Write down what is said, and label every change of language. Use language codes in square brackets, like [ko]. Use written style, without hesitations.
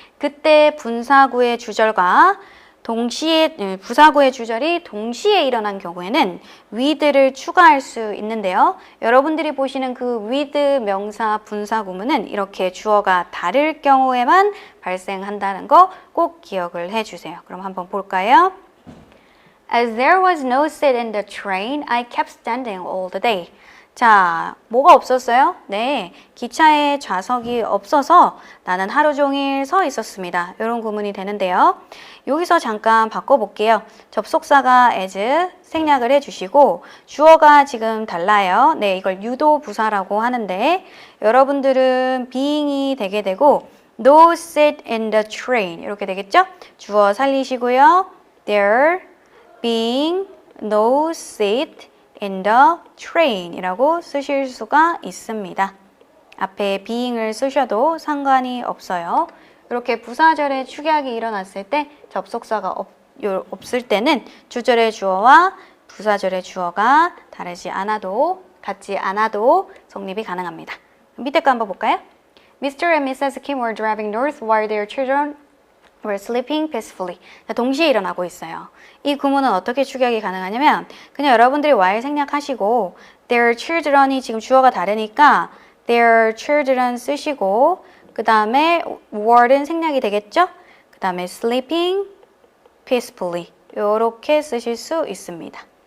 [ko] 그때 분사구의 주절과 동시에 부사구의 주절이 동시에 일어난 경우에는 with를 추가할 수 있는데요. 여러분들이 보시는 그 with 명사 분사 구문은 이렇게 주어가 다를 경우에만 발생한다는 거 꼭 기억을 해주세요. 그럼 한번 볼까요? [en] As there was no seat in the train, I kept standing all the day. [ko] 자, 뭐가 없었어요? 네, 기차에 좌석이 없어서 나는 하루 종일 서 있었습니다. 이런 구문이 되는데요. 여기서 잠깐 바꿔볼게요. 접속사가 as 생략을 해주시고 주어가 지금 달라요. 네, 이걸 유도 부사라고 하는데 여러분들은 being이 되게 되고 [en] no seat in the train [ko] 이렇게 되겠죠? 주어 살리시고요. [en] There being no seat in the train 이라고 쓰실 수가 있습니다. [ko] 앞에 being을 쓰셔도 상관이 없어요. 이렇게 부사절의 축약이 일어났을 때 접속사가 없을 때는 주절의 주어와 부사절의 주어가 같지 않아도 성립이 가능합니다. 밑에 거 한번 볼까요? Mr. and Mrs. [en] Kim were driving north while their children were sleeping peacefully. [ko] 자, 동시에 일어나고 있어요. 이 구문은 어떻게 축약이 가능하냐면 그냥 여러분들이 while 생략하시고 their children이 지금 주어가 다르니까 their children 쓰시고 그 다음에 were는 생략이 되겠죠? 그 다음에 [en] sleeping peacefully [ko] 이렇게 쓰실 수 있습니다.